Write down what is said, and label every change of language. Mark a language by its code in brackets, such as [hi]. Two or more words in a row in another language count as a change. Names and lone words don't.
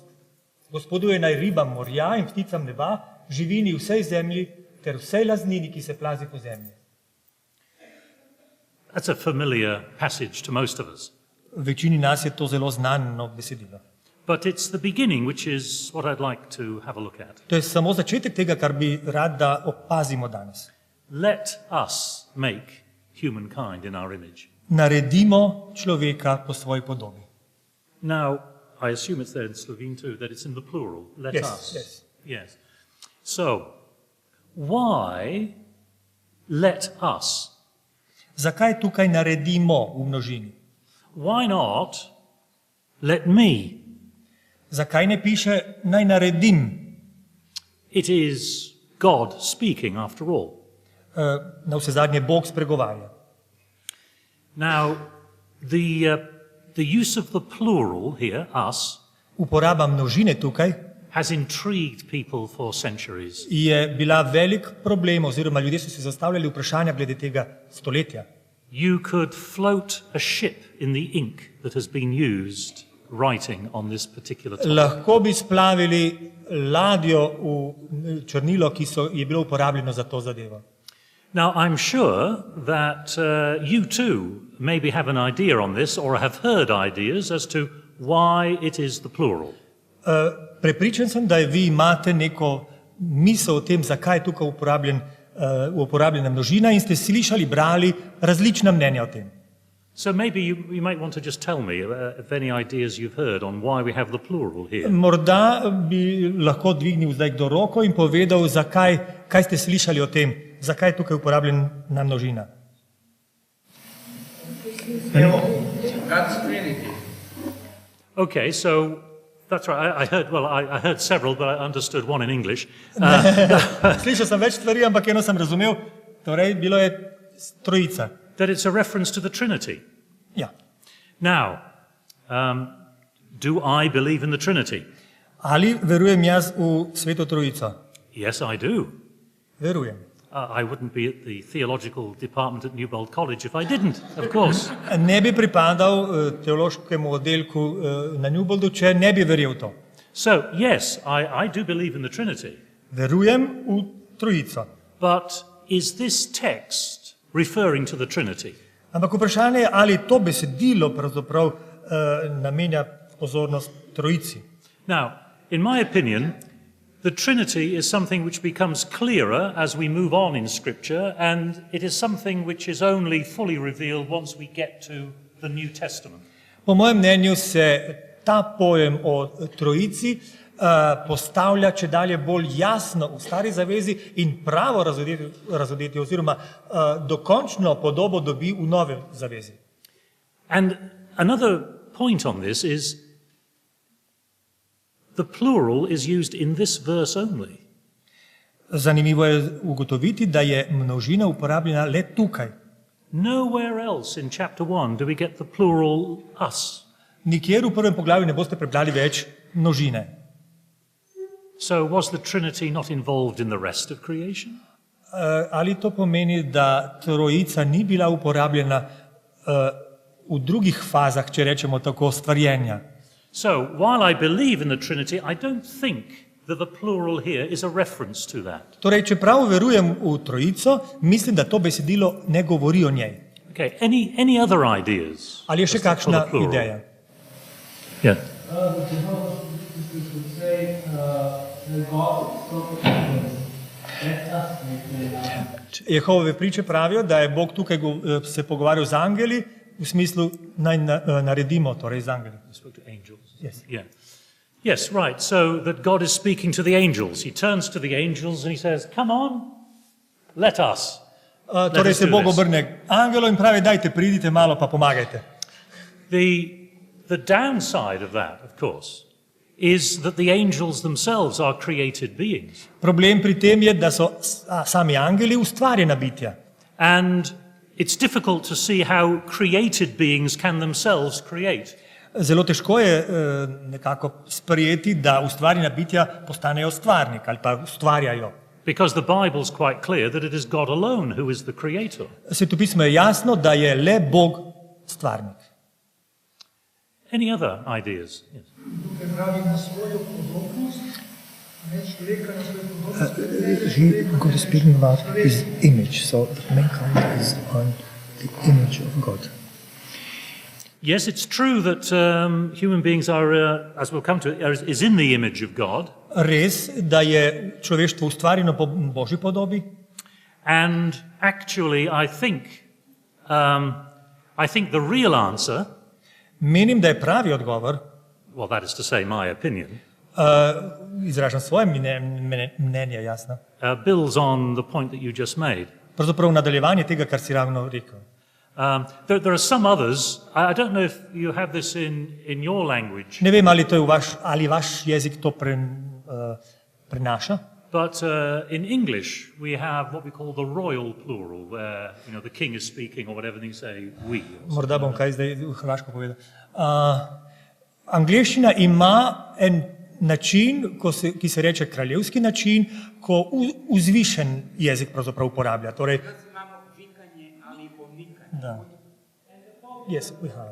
[sl] Gospoduje naj ribam morja in pticam neba, živini vsej zemlji ter vsej laznini, ki se plazi po zemlji. [en] that's a familiar passage to most of us. [sl] Večini nas je to zelo znano besedilo. [en] But it's the beginning, which is what I'd like to have a look at. [sl] To je samo začetek tega, kar bi rad, da opazimo danes. [en] Let us make humankind in our image. [sl] Naredimo človeka po svoji podobi. [en] Now, I assume it's there in Slovene too, that it's in the plural. Let Yes, us. yes. Yes. So, why let us? [sl] Zakaj tukaj naredimo v množini? [en] Why not let me? [sl] Zakaj ne piše naj naredim? [en] It is God speaking after all. [sl] Na vse zadnje Bog spregovarja. [en] Now, the use of the plural here, us, [sl] Uporaba množine tukaj [en] has intrigued people for centuries. [sl] je bila velik problem, oziroma ljudje so si zastavljali vprašanja glede tega stoletja. [en] You could float a ship in the ink that has been used writing on this particular topic. [sl] Lahko bi splavili ladjo v črnilo, ki je bilo uporabljeno za to zadevo. [en] Now, I'm sure that you too maybe have an idea on this or have heard ideas as to why it is the plural. [sl] Prepričan sem, da vi imate neko misel o tem, zakaj je tukaj uporabljena množina in ste slišali, brali različna mnenja o tem. [en] So maybe you might want to just tell me of any ideas you've heard on why we have the plural here. [sl] Morda bi lahko dvignil zdaj kdo roko in povedal, kaj ste slišali o tem, zakaj je tukaj uporabljena množina. [en] God's Trinity. Okay, so that's right. I heard several, but I understood one in English. [sl] Slišal sem več stvari, ampak eno sem razumel, torej bilo je trojica. [en] That it's a reference to the Trinity. [sl] Ja. [en] Now, do I believe in the Trinity? [sl] Ali verujem jaz v Sveto Trojico? [en] Yes, I do. [sl] Verujem. [en] I wouldn't be at the theological department at Newbold College if I didn't, of course. [sl] Ne bi pripadal teološkemu oddelku na Newboldu, če ne bi verjel to. [en] So, yes, I do believe in the Trinity. [sl] Verujem v Trojico. [en] But is this text referring to the Trinity? [sl] Ampak vprašanje je, ali to besedilo pravzaprav namenja pozornost Trojici. [en] Now, in my opinion, the Trinity is something which becomes clearer as we move on in Scripture, and it is something which is only fully revealed once we get to the New Testament. [sl] Po mojem mnenju se ta pojem o Trojici postavlja čedalje bolj jasno v Stari zavezi in pravo razodeti oziroma dokončno podobo dobi v Novi zavezi. [en] And another point on this is the plural is used in this verse only. [sl] Zanimivo je ugotoviti, da je množina uporabljena le tukaj. [en] Nowhere else in chapter 1 do we get the plural us. [sl] Nikjer v prvem poglavju ne boste prebrali več množine. [en] So was the Trinity not involved in the rest of creation? [sl] Ali to pomeni, da Trojica ni bila uporabljena v drugih fazah, če rečemo tako, stvarjenja? [en] So, while I believe in the Trinity, I don't think that the plural here is a reference to that. [sl] Torej, čeprav verujem v Trojico, mislim, da to besedilo ne govori o njej. [en] Okay, any other ideas? [sl] Ali je še kakšna ideja? [en] Yeah. [sl] Jehove priče pravijo, da je Bog tukaj se pogovarjal z angeli, v smislu naj naredimo, torej z angeli. [en] He spoke to angels. Yes. Yeah. Yes, right. So that God is speaking to the angels. He turns to the angels and he says, "Come on, let us." [sl] Torej se Bog obrne angelo in pravi, dajte, pridite malo pa pomagajte. [en] The downside of that, of course, is that the angels themselves are created beings. [sl] Problem pri tem je, da so sami angeli ustvarjena bitja. [en] And it's difficult to see how created beings can themselves create. [sl] Zelo težko je nekako sprejeti, da ustvarjena bitja postanejo stvarnik ali pa ustvarjajo. [en] Because the Bible's quite clear that it is God alone who is the creator. [sl] Svetopismo je jasno, da je le Bog stvarnik. [en] Any other ideas? Yes. God is speaking about his image, so mankind is on the image of God. Yes, it's true that human beings are, as we'll come to, is in the image of God. [sl] Res, da je človeštvo ustvarjeno po Božji podobi. [en] And actually, I think the real answer, [sl] Menim, da je pravi odgovor, [en] well, that is to say, my opinion, [sl] izražam svoje mnenje, jasno. [en] builds on the point that you just made. [sl] Pravzaprav nadaljevanje tega, kar si ravno rekel. [en] There are some others. I don't know if you have this in your language. [sl] Ne vem, ali to je ali vaš jezik to prenaša. [en] But in English, we have what we call the royal plural, where the king is speaking or whatever, and you say we. [sl] Morda bom kaj zdaj v hrvaško povedal. Angleščina ima en način, ki se reče kraljevski način, ko vzvišen jezik pravzaprav uporablja. Torej, da. [en] Yes, we have.